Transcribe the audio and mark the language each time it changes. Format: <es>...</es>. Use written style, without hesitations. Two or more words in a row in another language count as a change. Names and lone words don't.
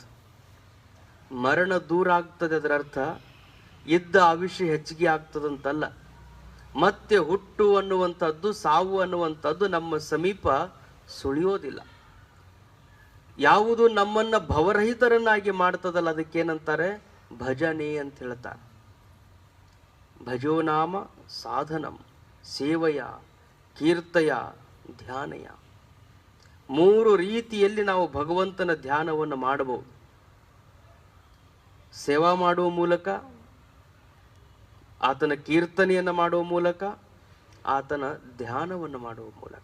<kn>ಮರಣ ದೂರ ಆಗ್ತದೆ ಅದರ ಅರ್ಥ ಇದ್ದ ಆಯುಷ್ಯ ಹೆಚ್ಚಿಗೆ ಆಗ್ತದಂತಲ್ಲ. ಮತ್ತೆ ಹುಟ್ಟು ಅನ್ನುವಂಥದ್ದು, ಸಾವು ಅನ್ನುವಂಥದ್ದು ನಮ್ಮ ಸಮೀಪ ಸುಳಿಯೋದಿಲ್ಲ. ಯಾವುದು ನಮ್ಮನ್ನ ಭವರಹಿತರನ್ನಾಗಿ ಮಾಡ್ತದಲ್ಲ ಅದಕ್ಕೇನಂತಾರೆ? ಭಜನೆ ಅಂತ ಹೇಳ್ತಾರೆ.</kn> <sa>ಭಜೋ ನಾಮ ಸಾಧನಂ ಸೇವಯ ಕೀರ್ತಯ ಧ್ಯಾನಯ.</sa> <kn>3 ರೀತಿಯಲ್ಲಿ ನಾವು ಭಗವಂತನ ಧ್ಯಾನವನ್ನು ಮಾಡಬಹುದು. ಸೇವಾ ಮಾಡುವ ಮೂಲಕ, ಆತನ ಕೀರ್ತನೆಯನ್ನು ಮಾಡುವ ಮೂಲಕ, ಆತನ ಧ್ಯಾನವನ್ನು ಮಾಡುವ ಮೂಲಕ.</kn>